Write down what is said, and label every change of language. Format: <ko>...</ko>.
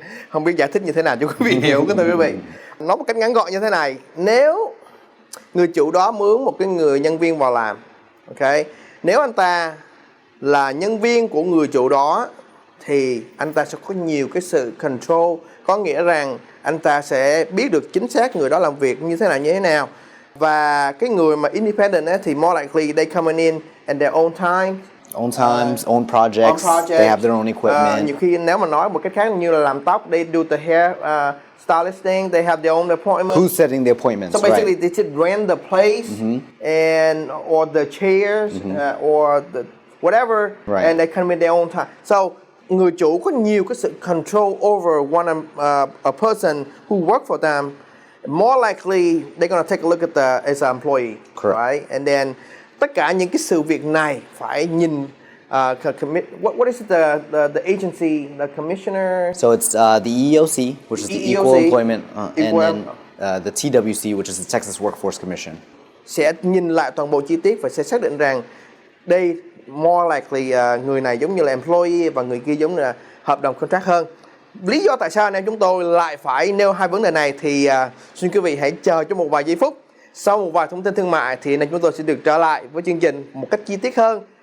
<vi>Không biết giải thích như thế nào cho quý vị hiểu, thưa quý vị. Nói một cách ngắn gọn như thế này, nếu người chủ đó mướn một cái người nhân viên vào làm, okay, nếu anh ta là nhân viên của người chủ đó thì anh ta sẽ có nhiều cái sự control, có nghĩa rằng anh ta sẽ biết được chính xác người đó làm việc như thế nào. Và cái người mà independent ấy, thì</vi> <en>more likely they coming in at their own time. Own times, own projects, they have their own equipment.</en> <vi>Nhiều khi nếu mà nói một cách khác như là làm tóc,</vi> <en>they do the hair stylist thing, they have their own appointment. Who's setting the appointments? So basically they should rent the place or the chairs or the whatever, and they come in their own time. So</en> <vi>người chủ có nhiều cái sự</vi> <en>control over a person who work for them, more likely they're gonna take a look at as an employee, Correct. right? And then</en> <vi>tất cả những cái sự việc này phải nhìn</vi> <en>what is the agency, the commissioner? So it's the EEOC, which is the Equal EEOC, Employment, and Equal- then the TWC, which is the Texas Workforce Commission.</en> <vi>Sẽ nhìn lại toàn bộ chi tiết và sẽ xác định rằng đây</vi> <en>more likely</en> <vi>người này giống như là employee và người kia giống như là hợp đồng contract hơn. Lý do tại sao anh em chúng tôi lại phải nêu hai vấn đề này thì xin quý vị hãy chờ cho một vài giây phút. Sau một vài thông tin thương mại thì anh em chúng tôi sẽ được trở lại với chương trình một cách chi tiết hơn.</vi>